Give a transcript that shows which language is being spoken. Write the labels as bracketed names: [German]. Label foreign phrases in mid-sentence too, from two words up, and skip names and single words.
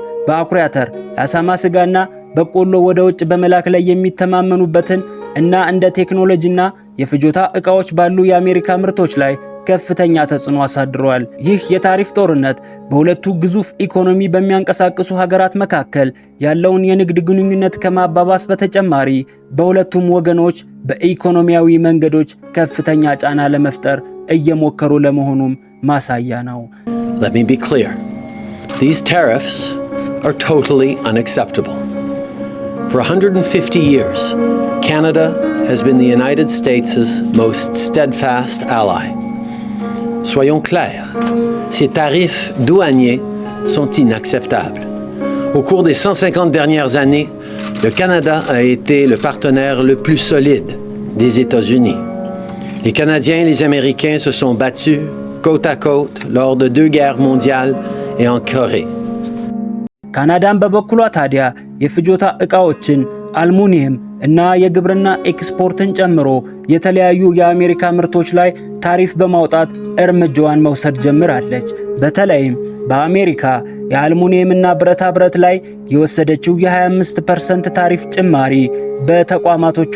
[Amharic] በአኩሪ አተር፣ የአሳማ ስጋና በቆሎ ወደ ውጭ በመላክ ላይ የሚተማመኑበትን እና እንደ ቴክኖሎጂና የፍጆታ ዕቃዎች ባሉ የአሜሪካ ምርቶች ላይ ከፍተኛ ተጽዕኖ አሳድሯል። ይህ የታሪፍ ጦርነት በሁለቱ ግዙፍ ኢኮኖሚ በሚያንቀሳቅሱ ሀገራት መካከል ያለውን የንግድ ግንኙነት ከማባባስ በተጨማሪ በሁለቱም ወገኖች በኢኮኖሚያዊ መንገዶች ከፍተኛ ጫና ለመፍጠር እየሞከሩ ለመሆኑም ማሳያ ነው። [English] Let me be clear. These tariffs are totally unacceptable. For 150 years, Canada has been the United States' most steadfast ally. [French] Soyons clairs, ces tarifs douaniers sont inacceptables. Au cours des 150 dernières années, le Canada a été le partenaire le plus solide des États-Unis. Les Canadiens et les Américains se sont battus côte à côte lors de 2 guerres mondiales et en Corée. [Amharic] ካናዳን በበኩሏ ታዲያ የፍጆታ ዕቃዎችን፣ አልሙኒየም እና የግብርና ኤክስፖርትን ጨምሮ የተለያዩ የአሜሪካ ምርቶች ላይ ታሪፍ በማውጣት እርምጃዋን መውሰድ ጀምራለች። በተለይም በአሜሪካ የአልሙኒየም እና ብረታ ብረት ላይ የወሰደችው የ25% ታሪፍ ጭማሪ በተቋማቶቿ